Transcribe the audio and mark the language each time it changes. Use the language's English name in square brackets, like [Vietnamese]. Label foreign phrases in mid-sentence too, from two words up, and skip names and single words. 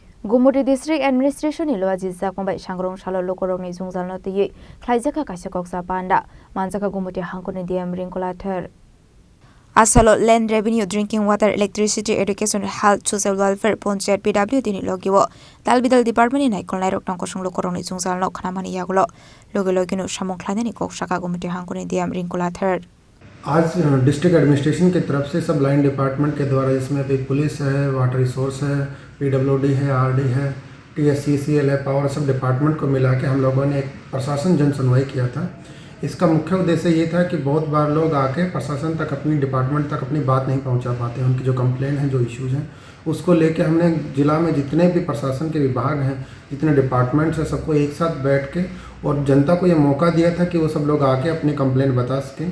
[Kok Borok] Gumudi [English] District Administration [Kok Borok] ilo Aziza Kombai Shangrong Shalo Lokorong ni Zungzal no tiye Klaijaka Kasyakok sa Panda Manjaka Gumudi Hangkuni DM Ringkolater Asalo [English] Land Revenue Drinking Water Electricity Education Health Social Welfare [Kok Borok] Ponchayat PW dini logiwo Dalbidal Department ni Naikon Lairok Tangkosong Lokorong ni Zungzal no Khanamani Yagulo Logino Shamong Khlaine ni Kok Shaka Gumudi Hangkuni DM Ringkolater [Hindi] आज [English] district administration [Hindi] की तरफ से सब [English] line department [Hindi] के द्वारा इसमें भी पुलिस है, [English] water resource [Hindi] है, पीडब्ल्यूडी है, आरडी है, टीएससीसीएल है, पावर, सब डिपार्टमेंट को मिला के हम लोगों ने एक प्रशासन जन सुनवाई किया था। इसका मुख्य उद्देश्य ये था कि बहुत बार लोग आके प्रशासन तक अपनी डिपार्टमेंट तक अपनी बात नहीं पहुंचा पाते, उनकी जो कंप्लेंट है, जो इश्यूज़ हैं, उसको लेके हमने जिला में जितने भी प्रशासन के विभाग हैं, जितने डिपार्टमेंट्स हैं, सबको एक साथ बैठ के और जनता को ये मौका दिया था कि वो सब लोग आके अपनी कंप्लेंट बता सकें।